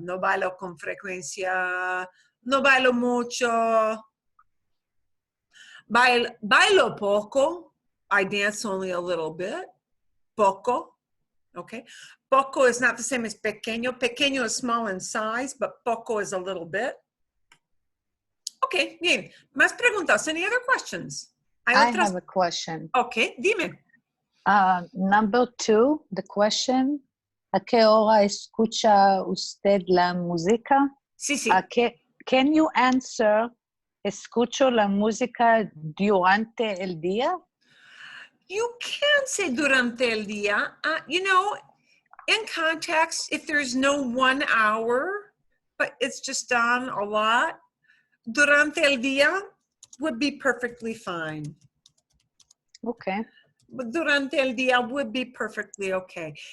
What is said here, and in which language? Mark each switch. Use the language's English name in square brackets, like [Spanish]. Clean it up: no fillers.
[Spanish] No bailo con frecuencia, no bailo mucho. Bailo poco. [English] I dance only a little bit. Poco. Okay. Poco is not the same as pequeño. Pequeño is small in size, but poco is a little bit. Okay, [Spanish] bien. Más preguntas? [English] Any other questions? I have a question. [Spanish] Okay, dime. [English] Number 2, the question, [Spanish] ¿a qué hora escucha usted la música? Sí, sí. [English] Can you answer, [Spanish] escucho la música durante el día? [English] You can say [Spanish] durante el día. [English] You know, in context, if there's no 1 hour, but it's just on a lot, [Spanish] durante el día [English] would be perfectly fine. Okay. But [Spanish] durante el día [English] would be perfectly okay.